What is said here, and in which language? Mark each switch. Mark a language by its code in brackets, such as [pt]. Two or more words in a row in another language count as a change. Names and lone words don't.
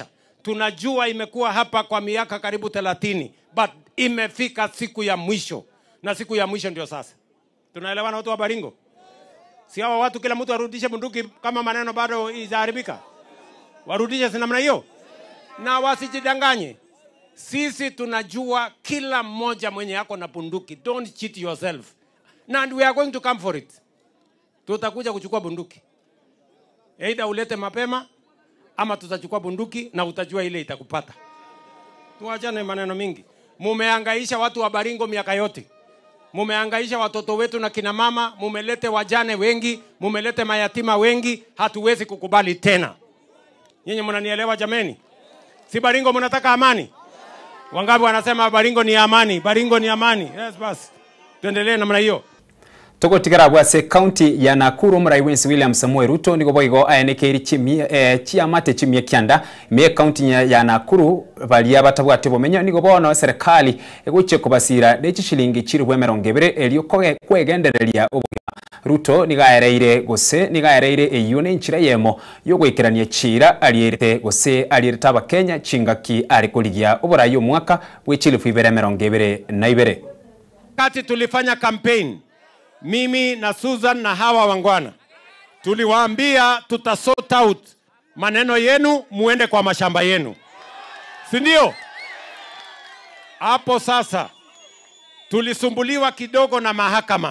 [sw] Tunajua imekuwa hapa kwa miaka karibu 30, but imefika siku ya mwisho, na siku ya mwisho ndio sasa. Tunaelewana watu wa Baringo? Si hawa watu kila mtu arudishe bunduki kama maneno bado izaharibika? Warudishe si namna hiyo? Na wasijidanganye. Sisi tunajua kila mmoja mwenye yako na bunduki. [en] Don't cheat yourself. And we are going to come for it. [sw] Tutakuja kuchukua bunduki. Either ulete mapema ama tutachukua bunduki na utajua ile itakupata. Tuachane maneno mingi. Mumehangaisha watu wa Baringo miaka yote. Mumehangaisha watoto wetu na kina mama, mumelete wajane wengi, mumelete mayatima wengi, hatuwezi kukubali tena. Nyinyi mnanielewa jameni? Si Baringo mnataka amani? Wangapi wanasema Baringo ni amani? Baringo ni amani. Yes, basi. Tuendelee namna hiyo. [guz] Toko tigara bwase county ya Nakuru murai Prince William Samuel Ruto niko boigo ayenekeri chiamate chimye kyanda me county ya Nakuru balia batabwate bomenya niko bono serikali eguche kubasira dechi shilingi chiri bwemerongebere elio kwegendereria obuga. Ruto nigaereire gose nigaereire eyune nchira yemo yogwekerania chira alierete gose aliereta abakenya chingaki ari kuligia oburayo mwaka w'echilifu 2022. [sw] Kati tulifanya campaign, mimi na Susan na hawa wangwana tuliwaambia tutasort out maneno yenu, muende kwa mashamba yenu, si ndio? Hapo sasa tulisumbuliwa kidogo na mahakama.